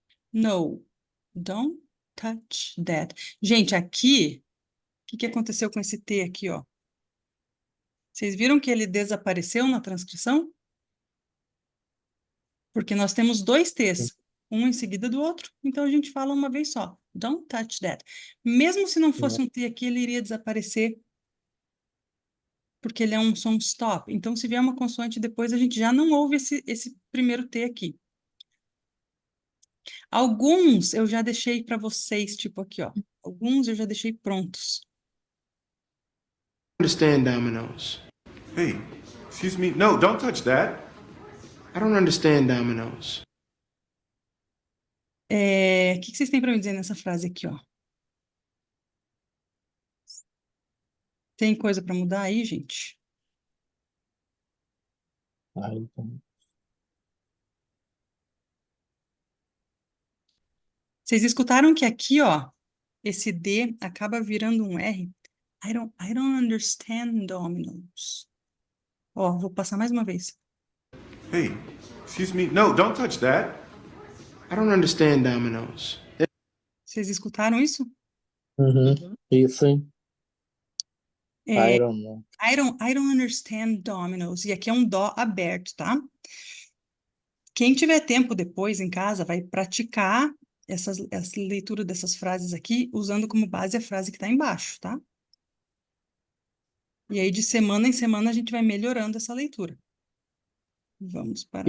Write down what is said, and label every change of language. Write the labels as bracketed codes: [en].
[en] No, don't touch that. [pt] Gente, aqui que aconteceu com esse T aqui, ó? Vocês viram que ele desapareceu na transcrição? Porque nós temos dois T's, um em seguida do outro, então a gente fala uma vez só. [en] Don't touch that. [pt] Mesmo se não fosse um T aqui, ele iria desaparecer, porque ele é um som stop. Então, se vier uma consoante depois, a gente já não ouve esse primeiro T aqui. Alguns eu já deixei para vocês, tipo aqui, ó. Alguns eu já deixei prontos. [en] Understand dominoes. Hey, excuse me. No, don't touch that. I don't understand dominoes. [pt] O que vocês têm para me dizer nessa frase aqui, ó? Tem coisa para mudar aí, gente? Vocês escutaram que aqui, ó, esse D acaba virando um R? [en] I don't understand dominoes. [pt] Ó, vou passar mais uma vez. [en] Hey, excuse me. No, don't touch that. I don't understand dominoes. [pt] Vocês escutaram isso? Isso, hein? É, [en] Iron Man. I don't understand dominoes. [pt] E aqui é um dó aberto, tá? Quem tiver tempo depois em casa vai praticar essa leitura dessas frases aqui, usando como base a frase que está embaixo, tá? E aí, de semana em semana, a gente vai melhorando essa leitura. Vamos para...